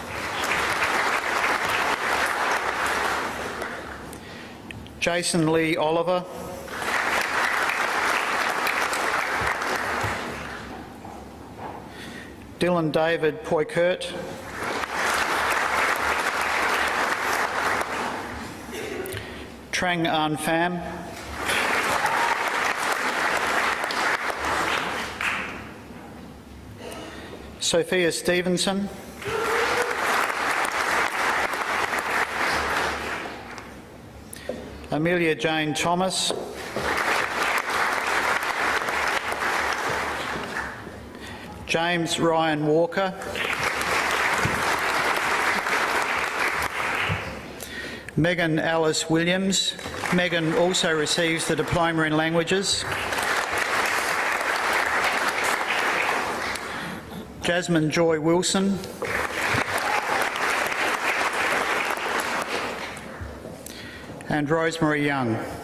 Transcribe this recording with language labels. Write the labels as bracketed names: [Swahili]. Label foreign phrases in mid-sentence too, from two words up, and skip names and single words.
[English] Jason Lee Oliver, Dylan David Poykert, Trang An Pham, Sophia Stevenson, Amelia Jane Thomas, James Ryan Walker, Megan Alice Williams. Megan also receives the Diploma in Languages. Jasmine Joy Wilson, and Rosemary Young.